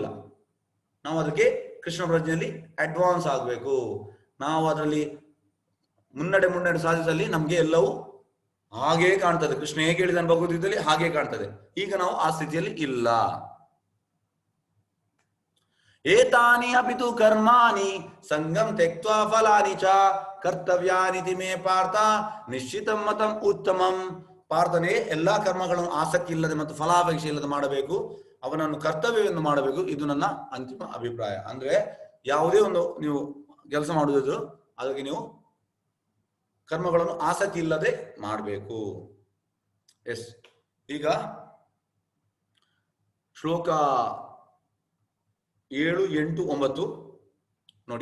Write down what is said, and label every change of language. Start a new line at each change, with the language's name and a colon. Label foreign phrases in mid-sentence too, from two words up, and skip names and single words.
Kannada: ನಾವು ಅದಕ್ಕೆ ಕೃಷ್ಣ ಪ್ರಜ್ಞೆಯಲ್ಲಿ ಅಡ್ವಾನ್ಸ್ ಆಗಬೇಕು. ನಾವು ಅದರಲ್ಲಿ ಮುನ್ನಡೆ ಸಾಧಿಸಲಿ, ನಮ್ಗೆ ಎಲ್ಲವೂ ಹಾಗೇ ಕಾಣ್ತದೆ. ಕೃಷ್ಣ ಹೇಗೆ ಹೇಳಿದಾನೆ ಭಗವದ್ಗೀತೆಯಲ್ಲಿ ಹಾಗೆ ಕಾಣ್ತದೆ. ಈಗ ನಾವು ಆ ಸ್ಥಿತಿಯಲ್ಲಿ ಇಲ್ಲ.
Sanskrit: ಏತಾನಿ ಅಪಿತು ಕರ್ಮಾಣಿ ಸಂಗಂ ತ್ಯಕ್ತ್ವಾ ಫಲಾನಿ ಚ ಕರ್ತವ್ಯಾನಿತಿ ಮೇ ಪಾರ್ಥ ನಿಶ್ಚಿತಂ ಮತಂ ಉತ್ತಮಂ.
Kannada: ಪಾರ್ಥನೆ ಎಲ್ಲಾ ಕರ್ಮಗಳನ್ನು ಆಸಕ್ತಿ ಇಲ್ಲದೆ ಮತ್ತು ಫಲಾಪೇಕ್ಷೆ ಇಲ್ಲದೆ ಮಾಡಬೇಕು, ಅವನನ್ನು ಕರ್ತವ್ಯವನ್ನು ಮಾಡಬೇಕು. ಇದು ನನ್ನ ಅಂತಿಮ ಅಭಿಪ್ರಾಯ. ಅಂದ್ರೆ ಯಾವುದೇ ಒಂದು ನೀವು ಕೆಲಸ ಮಾಡುವುದು ಅದಕ್ಕೆ ನೀವು ಕರ್ಮಗಳನ್ನು ಆಸಕ್ತಿ ಇಲ್ಲದೆ ಮಾಡಬೇಕು. ಎಸ್, ಈಗ ಶ್ಲೋಕ 7, 8, 9 ನೋಡಿ.